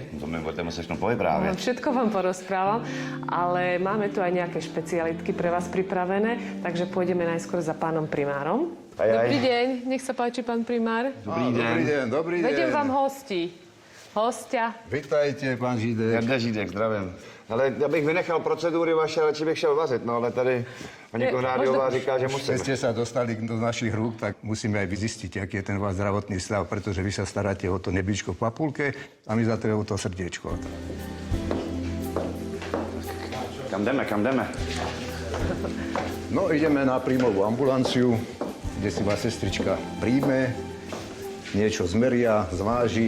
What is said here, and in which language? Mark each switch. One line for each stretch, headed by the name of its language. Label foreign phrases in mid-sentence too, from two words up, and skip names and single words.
Czech: To mi budeme se všechno povyprávět.
Slovak: Všetko vám porozprávam, ale máme tu aj nejaké špecialitky pre vás pripravené, takže pôjdeme najskôr za pánom primárom. Dobrý deň, nech sa páči, pán primár. Dobrý deň. Vediem vám hostia. Vítajte, pán Židek.
Czech: Jarda Židek, zdravím. Ale já bych vynechal procedury vaše, radši bych šel vařit, no ale tady paní Konrádiová říká, že musím.
Slovak: Keď ste sa dostali do našich rúk, tak musíme aj vyzistiť, aký je ten váš zdravotný stav, pretože vy sa staráte o to nebičko v papulke a my za to o to srdiečko.
Czech: Kam jdeme?
Slovak: No, ideme na príjmovú ambulanciu, kde si vás sestrička príjme, niečo zmeria, zváži.